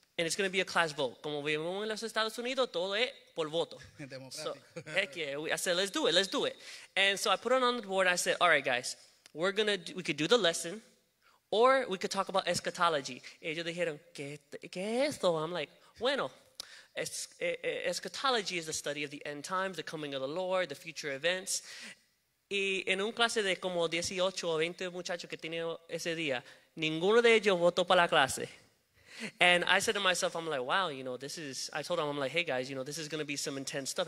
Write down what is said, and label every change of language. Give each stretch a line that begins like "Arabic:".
English: And it's going to be a class vote.
Spanish: Como vivimos en los Estados Unidos, todo es por voto.
English: So, heck yeah. I said, let's do it. And so I put it on the board and I said, all right, guys, we could do the lesson, or we could talk about eschatology.
Spanish: Y ellos dijeron, ¿qué es esto?
English: I'm like,
Spanish: bueno,
English: eschatology is the study of the end times, the coming of the Lord, the future events.
Spanish: Y en un clase de como 18 o 20 muchachos que tenía ese día, ninguno de ellos votó para la clase.
English: And I said to myself, I'm like, wow, I told them, I'm like, hey guys, this is going to be some intense stuff.